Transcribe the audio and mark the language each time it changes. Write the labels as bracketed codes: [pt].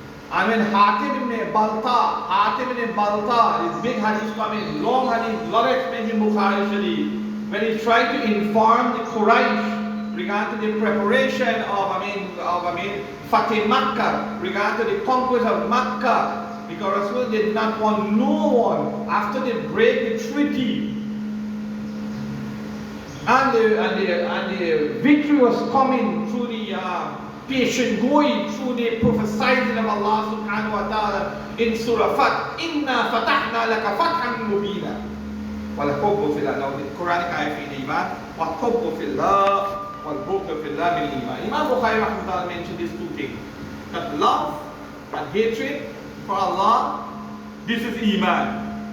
[en] And when Hatim ibn Balta, this big hadith coming, long hadith, lot of explanation in Bukhari Sharif, when he tried to inform the Quraysh regarding the preparation of Fatih Makkah, regarding the conquest of Makkah, because Rasul did not want no one, after they break the treaty, and the victory was coming through the patient going through the prophesying of Allah subhanahu wa ta'ala in Surah Fath. [ar] Inna fatahna laka fathan mubina. وَالْحُبُّ فِي اللَّهِ. [en] Now the Quranic ayah in Iman, [ar] وَالْحُبُّ فِي اللَّهِ وَالْبُغْضُ فِي اللَّهِ مِنْ Iman. [en] Imam Bukhari rahmatullah mentioned these two things, that love and hatred for Allah, this is Iman.